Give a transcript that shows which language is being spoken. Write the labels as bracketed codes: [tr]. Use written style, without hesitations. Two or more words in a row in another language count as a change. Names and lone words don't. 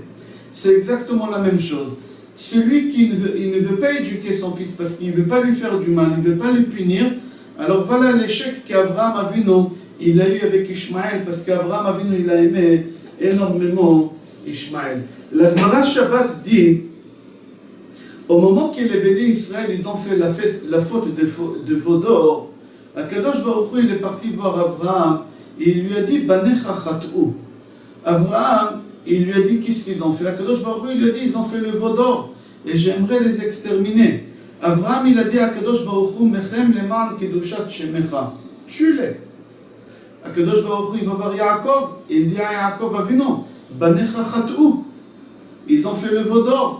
[fr] C'est exactement la même chose. Celui qui ne veut pas éduquer son fils parce qu'il ne veut pas lui faire du mal, il ne veut pas le punir, alors voilà l'échec qu'Avraham Avinu il a eu avec Ishmaël, parce qu'Avraham Avinu il a aimé énormément Ishmaël. La Gemara Shabbat dit, au moment que les bénis Israël ils ont fait la faute de veau d'or, Akadosh Baruch Hu il est parti voir Avraham et il lui a dit [he] בניך חטאו. [fr] Avraham il lui a dit qu'est-ce qu'ils ont fait. Akadosh Baruch Hu il lui a dit ils ont fait le veau d'or et j'aimerais les exterminer. Avraham il a dit à Akadosh Baruch Hu [he] מחם למען קדושת שמך, [fr] tue-les. Akadosh Baruch Hu il va voir Yaakov et il dit à Yaakov Avinu [he] בניך חטאו, [fr] ils ont fait le veau d'or.